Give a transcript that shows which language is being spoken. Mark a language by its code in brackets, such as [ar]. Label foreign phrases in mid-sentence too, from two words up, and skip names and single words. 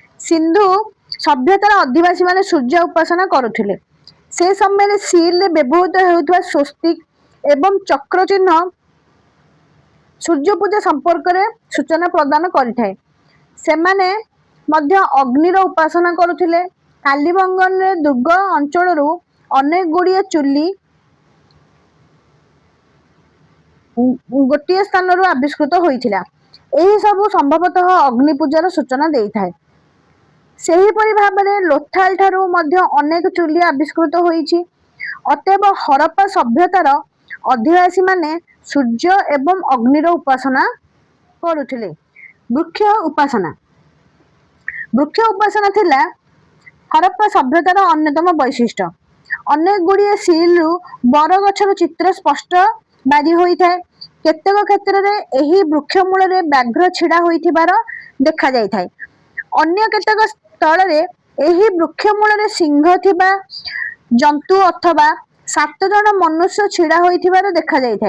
[or] ସିନ୍ଧୁ ସଭ୍ୟତାର ଆଦିବାସୀ ମାନେ ସୂର୍ଯ୍ୟ ଉପାସନା କରୁଥିଲେ। ସେ ସମୟ ସିଲ ବ୍ୟବହୃତ ହୋଉଥବା ସ୍ୱସ୍ତିକ ଏବଂ ଚକ୍ର ଚିହ୍ନ ସୂର୍ଯ୍ୟ ପୂଜା ସମ୍ପର୍କ ରେ ସୂଚନା ପ୍ରଦାନ କରିଥାଏ। ସେମାନେ ମଧ୍ୟ ଅଗ୍ନିର ଉପାସନା କରୁଥିଲେ। କାଲୀବଙ୍ଗନ ରେ ଦୁର୍ଗ ଅଞ୍ଚଳ ଅନେକ ଗୁଡ଼ିଏ ଚୁଲି ଗୋଟେ ସ୍ଥାନ ଆବିଷ୍କୃତ ହୋଇଥିଲା। ଏହି ସବୁ ସମ୍ଭବତଃ ଅଗ୍ନି ପୂଜାର ସୂଚନା ଦେଇଥାଏ। ସେହିପରି ଭାବରେ ଲୋଥାଲ ଠାରୁ ମଧ୍ୟ ଅନେକ ଚୁଲି ଆବିଷ୍କୃତ ହୋଇଛି। ଅତଏବ ହରପ୍ପା ସଭ୍ୟତାର ଅଧିବାସୀ ମାନେ ସୂର୍ଯ୍ୟ ଏବଂ ଅଗ୍ନିର ଉପାସନା କରୁଥିଲେ। ବୃକ୍ଷ ଉପାସନା ଥିଲା ହରପ୍ପା ସଭ୍ୟତାର ଅନ୍ୟତମ ବୈଶିଷ୍ଟ୍ୟ। ଅନେକ ଗୁଡ଼ିଏ ସିଲ ବରଗଛର ଚିତ୍ର ସ୍ପଷ୍ଟ ବାରି ହୋଇଥାଏ। କେତେକ କ୍ଷେତ୍ର ରେ ଏହି ବୃକ୍ଷ ମୂଳ ରେ ବ୍ୟାଘ୍ର ଛିଡ଼ା ହୋଇଥିବାର ଦେଖା ଯାଇଥାଏ। ଅନ୍ୟ କେତେକ ସ୍ଥଳ ରେ ଏହି ବୃକ୍ଷ ମୂଳ ରେ ସିଂହ ଥିବା ଜନ୍ତୁ ଅଥବା 7 ଜଣ ମନୁଷ୍ୟ ଛିଡ଼ା ହୋଇଥିବାର ଦେଖା ଯାଇଥାଏ।